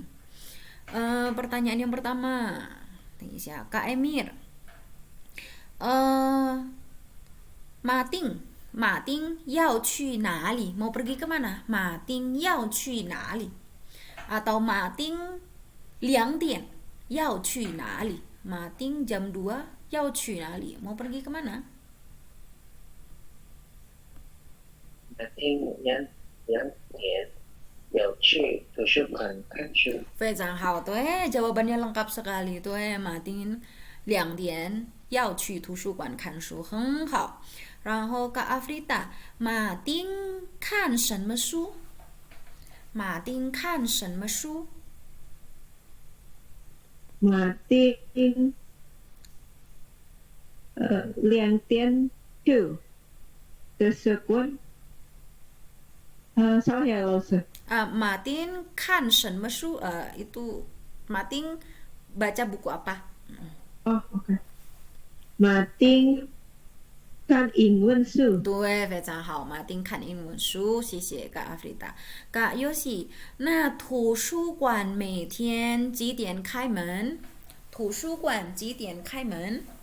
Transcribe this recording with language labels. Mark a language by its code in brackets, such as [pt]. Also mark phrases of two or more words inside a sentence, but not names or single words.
[id] Pertanyaan yang pertama, tanya siapa? Kak Emir. [zh] Mating, Mating yao qu nali? [id] Mau pergi kemana? [zh] Mating yao qu nali? Atau Mating 2 点 要去哪里? Mating jam 2 要去哪里? [id] Mau pergi kemana? [zh] Mating 2 点要去图书馆看书. 非常好, [id] tuh jawabannya lengkap sekali. Tuh [zh] Mating 2 点要去图书馆看书, [id] 很好. [zh] 然后 Kak Afrita, Mating 看什么书? Mating 看什么书? Mating 2点去图书馆. [id] Salah ya, [en] Lose? [zh] Mating 看什么书? [id] Itu Mating baca buku apa? [zh] 哦，OK，马丁看英文书，对，非常好，马丁看英文书，谢谢 Kak Afrita。Kak Yosi，那图书馆每天几点开门？图书馆几点开门？